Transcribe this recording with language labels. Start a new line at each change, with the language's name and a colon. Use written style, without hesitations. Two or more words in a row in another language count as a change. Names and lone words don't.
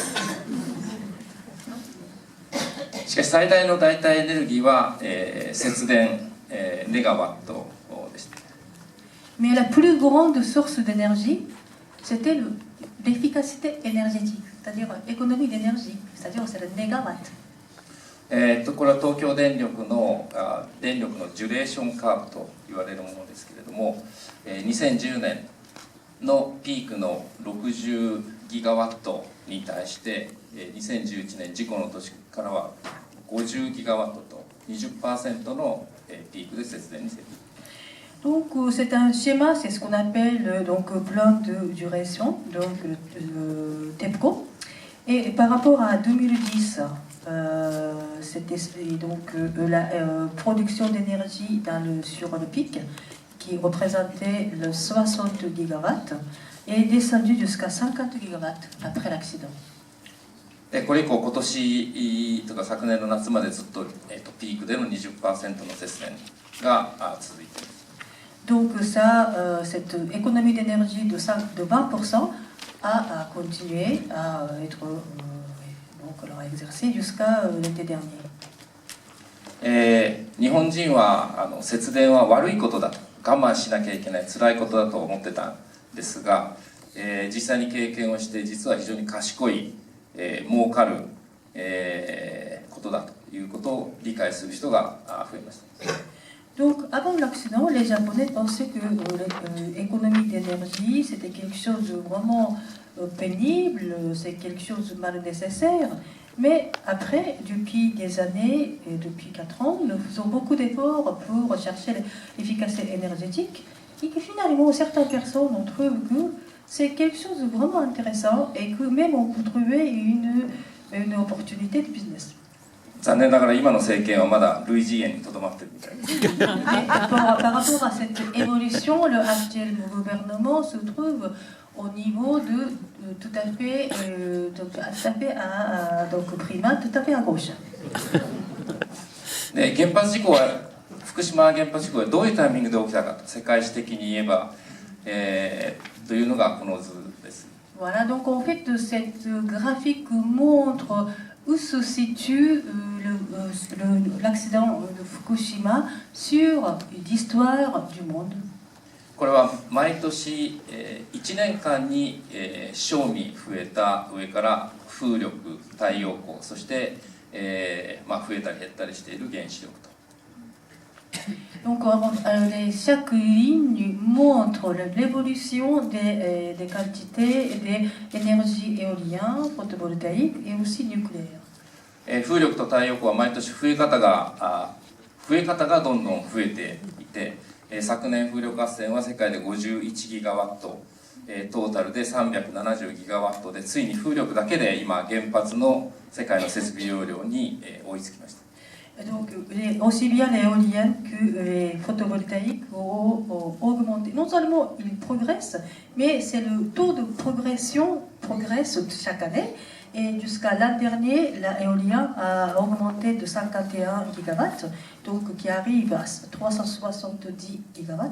Japanese: しかし最大の代替エネルギーは、節電、メガワットでした。
French: Mais la plus grande source d'énergie, c'était l'efficacité énergétique, c'est-à-dire l'économie d'énergie, c'est-à-dire c'est le mégawatt.
Japanese: これは東京電力の電力のジュレーションカーブと言われるものですけれども、2010年のピークの60ギガワットに対して、2011年事故の年からは50ギガワットと 20% のピークで節電に成功。
French: Donc c'est un schéma, c'est ce qu'on appelle donc plan de duration, donc le TEPCO. Et par rapport à 2010, c'était donc la production d'énergie sur le pic qui représentait le 60 gigawatts est descendu jusqu'à 50 gigawatts après l'accident.
Japanese: これ以降今年とか昨年の夏までずっと、ピークでの 20% の節電が続いています。
French: Donc ça, cette économie d'énergie de 20% a continué à être exercée jusqu'à l'été dernier.
Japanese: 日本人は節電は悪いことだと我慢しなきゃいけない辛いことだと思ってたんですが、実際に経験をして実は非常に賢い、儲かる、ことだということを理解する人が増えました。
French: Donc, avant l'accident, les Japonais pensaient que l'économie d'énergie, c'était quelque chose de vraiment pénible, c'est quelque chose de mal nécessaire. Mais après, depuis des années, et depuis 4 ans, nous faisons beaucoup d'efforts pour rechercher l'efficacité énergétique. Et que finalement, certaines personnes ont trouvé que c'est quelque chose de vraiment intéressant et que même on peut trouver une opportunité de business.
Japanese: 残念ながら今の政権はまだ類似園にとどまっているみたいです。
French: Par rapport à cette évolution, le actuel gouvernement se trouve au niveau de tout à fait, donc primaire, tout à fait à gauche.
Japanese: で原発事故は福島原発事故はどういうタイミングで起きたかと世界史的に言えば、というのがこの図です。
French: Voilà, donc en fait cette graphique montre où se situe l'accident de Fukushima sur l'histoire du monde.
Japanese: これは毎年、1年間に、小味増えた上から風力、太陽光、そして、増えたり減ったりしている原子力と。
French: Donc chaque ligne montre l'évolution des quantités d'énergie éolienne, photovoltaïque et aussi nucléaire.
Japanese: 風力と太陽光は毎年増え方がどんどん増えていて、昨年風力発電は世界で51ギガワット、トータルで370ギガワットでついに風力だけで今原発の世界の設備容量に追いつきました。
French: Donc, aussi bien l'éolienne que les photovoltaïques ont augmenté. Non seulement ils progressent, mais c'est le taux de progression progresse chaque année. Et jusqu'à l'an dernier, l'éolien a augmenté de 51 gigawatts, donc qui arrive à 370 gigawatts.